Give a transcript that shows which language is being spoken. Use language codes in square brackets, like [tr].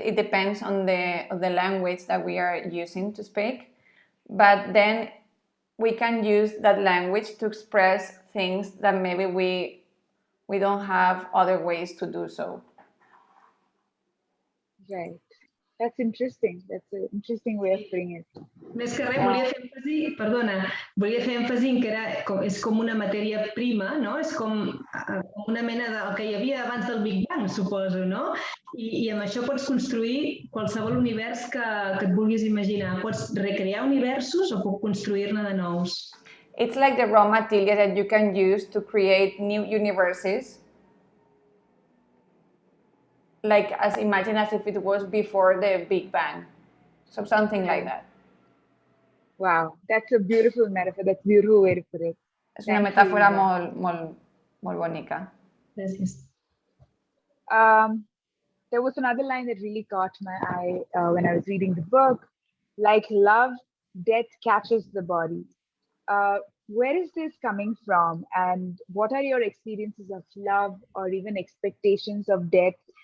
[en] It depends on the language that we are using to speak, but then we can use that language to express things that maybe we don't have other ways to do so. Right. That's interesting. That's an interesting way of putting it. [ca] Més que res, volia fer èmfasi en que és com una matèria prima, no? És com una mena del que hi havia abans del Big Bang, suposo, no? I amb això pots construir qualsevol univers que et vulguis imaginar. Pots recrear universos o pots construir-ne de nous. [en] It's like the raw material that you can use to create new universes. Like, imagine as if it was before the Big Bang. So something like that. Wow, that's a beautiful metaphor. That's a beautiful way to put it. [ca] És una metàfora molt bonica. Gràcies. [en] There was another line that really caught my eye when I was reading the book. Like love, death catches the body. Where is this coming from? And what are your experiences of love or even expectations of death?